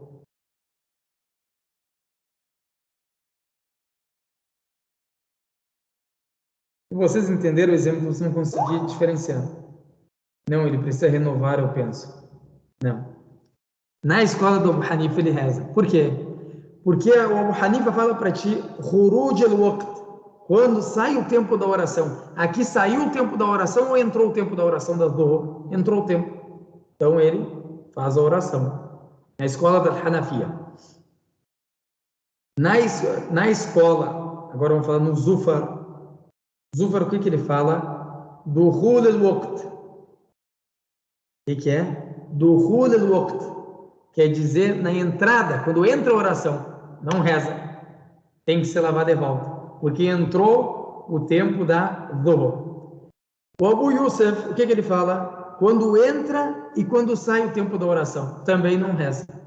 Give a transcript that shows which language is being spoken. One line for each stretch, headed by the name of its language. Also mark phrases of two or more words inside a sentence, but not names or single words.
Portuguese: Se vocês entenderam o exemplo, vocês não conseguiram diferenciar. Não, ele precisa renovar, eu penso. Não. Na escola do Abu Hanifa ele reza. Por quê? Porque o Abu Hanifa fala para ti,
Arabic: خروج الوقت,
Portuguese: quando sai o tempo da oração. Aqui saiu o tempo da oração ou entrou o tempo da oração da dhuhr? Entrou o tempo. Então ele faz a oração. Na escola da Hanafiya. Na escola, agora vamos falar no Zufar. Zufar, o que ele fala?
Arabic: دخول الوقت.
Portuguese: O que é?
Arabic: دخول الوقت.
Portuguese: Quer dizer, na entrada, quando entra a oração, não reza. Tem que se lavar de volta. Porque entrou o tempo da dhuhr. O Abu Yusuf, o que ele fala? Quando entra e quando sai o tempo da oração, também não reza.